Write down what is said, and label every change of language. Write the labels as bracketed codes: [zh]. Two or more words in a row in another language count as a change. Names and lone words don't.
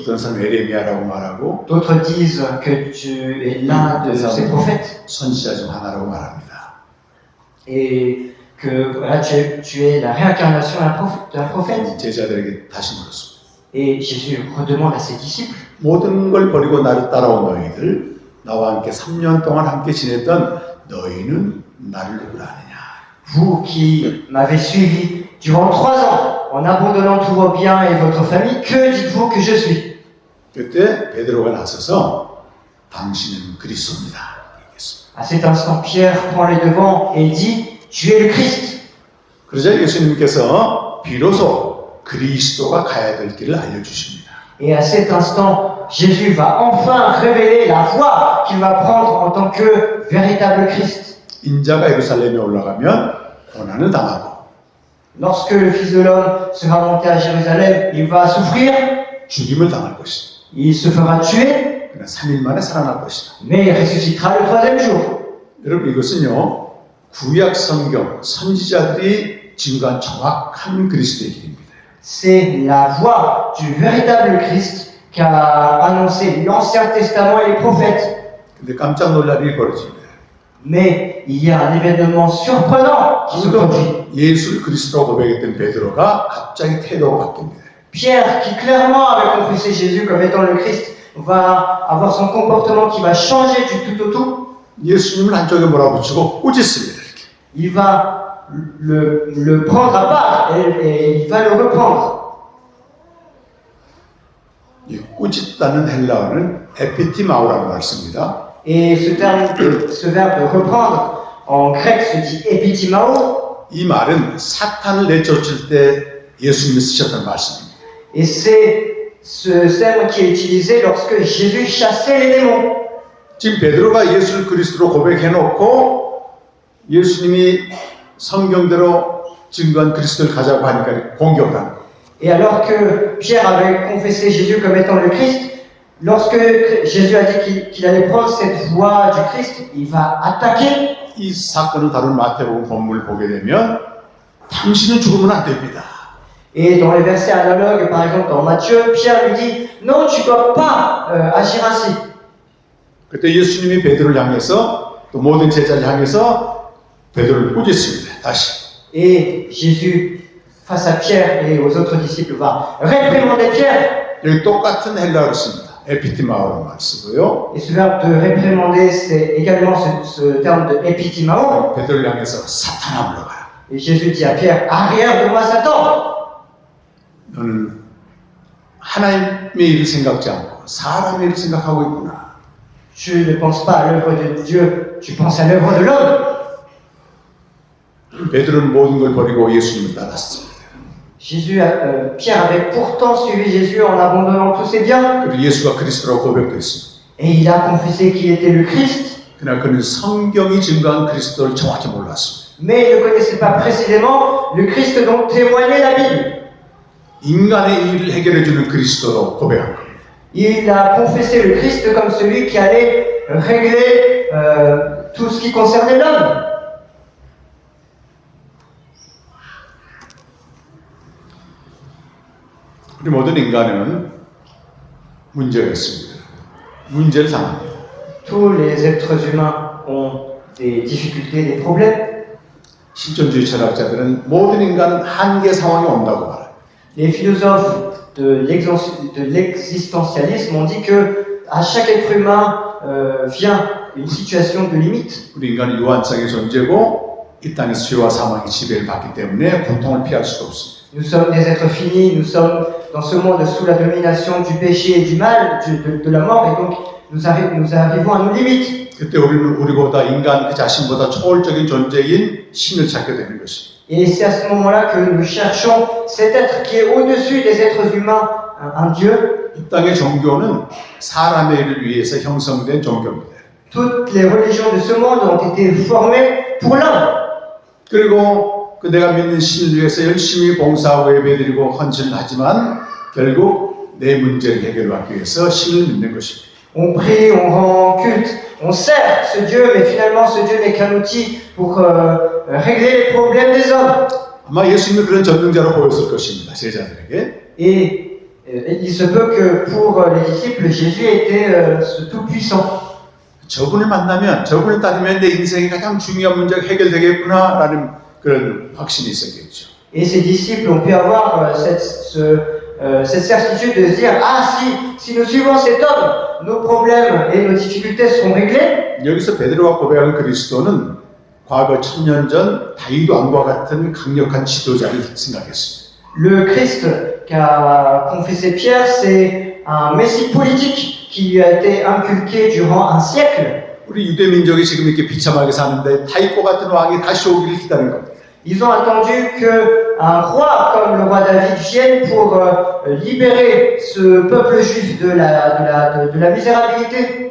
[ko] 어떤 사람은 에레미야라고 말하고 [fr] D'autres disent que tu es l'un de ces prophètes. [ko] 선지자 중 하나라고 말합니다. [fr] et que voilà, tu es la réincarnation d'un prophète. [ko] 제자들에게 다시 물었습니다. [fr] Et Jésus redemande à ses disciples, [ko] 모든 걸 버리고 나를 따라온 너희들, 나와 함께 3년 동안 함께 지냈던 너희는 나를 누구라 하느냐. [fr] vous qui m'avez suivi durant 3 ans, en abandonnant tous vos biens et votre famille, que dites-vous que je suis? [ko] 그때 베드로가 나서서 당신은 그리스도입니다. 얘기했습니다. [fr] À cet instant, Pierre prend les devants et dit, tu es le Christ. [ko] 그러자 예수님께서 비로소 그리스도가 가야 될 길을 알려주십니다. [fr] Et à cet instant, Jésus va enfin révéler la voie qu'il va prendre en tant que véritable Christ. [ko] 인자가 예루살렘에 올라가면 고난을 당하고 [fr] Lorsque le Fils de l'homme sera monté à Jérusalem, il va souffrir, [ko] 죽임을 당할 것이다. [fr] il se fera tuer, [ko] 그러나 3일 만에 살아날 것이다. [fr] mais il ressuscitera le 3e jour. [ko] 여러분 이것은요 구약 성경 선지자들이 증거한 정확한 그리스도의 길입니다. [fr] C'est la voie du véritable Christ qu'a annoncé l'Ancien Testament et les prophètes. [ko] 근데 깜짝 놀랄 일이 벌어집니다. [fr] Mais il y a un événement surprenant qui se produit. [ko] 예수를 그리스도로 고백했던 베드로가 갑자기 태도가 바뀝니다. [fr] Pierre, qui clairement avait confessé Jésus comme étant le Christ, va avoir son comportement qui va changer du tout au tout. [ko] 예수님을 한쪽에 몰아붙이고 꾸짖습니다. 이렇게. [fr] Il va le prendre à part et il va le reprendre. [ko] 이 꾸짖다는 헬라어는 에피티마우라는 말 씁니다. [fr] Et ce verbe de reprendre, en grec se dit epitimao, [ko] 이 말은 사탄을 내쫓을 때 예수님이 쓰셨던 말씀입니다. [fr] et c'est ce terme qui est utilisé lorsque Jésus chassait les démons. [ko] 지금 베드로가 예수를 그리스도로 고백해놓고 예수님이 성경대로 증거한 그리스도를 가자고 하니까 공격을 하는 거예요. [fr] Et alors que Pierre avait confessé Jésus comme étant le Christ, lorsque Jésus a dit qu'il allait prendre cette voie du Christ, il va attaquer. [ko] 이 사건을 다룬 마태복음 본문을 보게 되면 당신은 죽으면 안 됩니다. [fr] Et dans les versets analogues, par exemple dans Matthieu, Pierre lui dit « Non, tu ne dois pas agir ainsi ». [ko] 그때 예수님이 베드로를 향해서 또 모든 제자를 향해서 베드로를 꾸짖습니다. 다시. [fr] Et Jésus, face à Pierre et aux autres disciples, va réprimander Pierre. [ko] 여기 똑같은 헬라어를 씁니다. 에피티마오라는 말 쓰고요. [fr] Et ce verbe de réprimander, c'est également ce terme de epitimao. [ko] 베드로를 향해서 사탄아 물러가라. [fr] Et Jésus dit à Pierre, arrière de moi Satan. [ko] 너는 하나님의 일을 생각지 않고 사람의 일을 생각하고 있구나. [fr] Tu ne penses pas à l'œuvre de Dieu, tu penses à l'œuvre de l'homme. [ko] 베드로는 모든 걸 버리고 예수님을 따랐습니다. [fr] Pierre avait pourtant suivi Jésus en abandonnant tous ses biens. [ko] 그리고 예수가 그리스도라고 고백도 했습니다. [fr] Et il a confessé qu'il était le Christ. [ko] 그러나 그는 성경이 증거한 그리스도를 정확히 몰랐습니다. [fr] Mais il ne connaissait pas précisément le Christ dont témoignait la Bible. [ko] 인간의 일을 해결해주는 그리스도로 고백한 겁니다. [fr] Il a confessé le Christ comme celui qui allait régler tout ce qui concernait l'homme. [ko] 우리 모든 인간은 문제가 있습니다. 문제를 당합니다. [fr] Tous les êtres humains ont des difficultés, des problèmes. [ko] 실존주의 철학자들은 모든 인간은 한계 상황이 온다고 말해요. [fr] Les philosophes de l'existentialisme ont dit que à chaque être humain vient une situation de limite. [ko] 우리 인간은 유한성의 존재고 이 땅에서 죄와 사망의 지배를 받기 때문에 고통을 피할 수가 없습니다. [fr] Nous sommes des êtres finis, nous sommes dans ce monde sous la domination du péché et du mal, de la mort, et donc nous arrivons à nos limites. [ko] 그때 우리는 우리보다 인간 그 자신보다 초월적인 존재인 신을 찾게 되는 것입니다. [fr] Et c'est à ce moment-là que nous cherchons cet être qui est au-dessus des êtres humains, un Dieu. [ko] 이 땅의 종교는 사람의 일을 위해서 형성된 종교입니다. [fr] Toutes les religions de ce monde ont été formées pour l'homme. [ko] 그리고 그 내가 믿는 신을 위해서 열심히 봉사하고 예배드리고 헌신을 하지만 결국 내 문제를 해결하기 위해서 신을 믿는 것입니다. [fr] On prie, on rend culte, on sert ce Dieu, mais finalement ce Dieu n'est qu'un outil pour régler les problèmes des hommes. [ko] 아마 예수님은 그런 전능자로 보였을 것입니다. 제자들에게. [fr] Et il se peut que pour les disciples, Jésus était ce tout-puissant. [ko] 저분을 만나면, 저분을 따르면 내 인생의 가장 중요한 문제가 해결되겠구나라는 그런 확신이 있었겠죠. [fr] Et ses disciples ont pu avoir cette certitude de se dire, ah si nous suivons cet homme, nos problèmes et nos difficultés seront réglés. [ko] 여기서 베드로가 고백한 그리스도는 과거 1000년 전 다윗 왕과 같은 강력한 지도자를 생각했습니다. [fr] Le Christ qu'a confessé Pierre, c'est un messie politique qui lui a été inculqué durant un siècle. [ko] 우리 유대 민족이 지금 이렇게 비참하게 사는데 다윗과 같은 왕이 다시 오기를 기다린 겁니다. [fr] Ils ont attendu qu'un roi comme le roi David vienne pour libérer ce peuple juif de la misérabilité.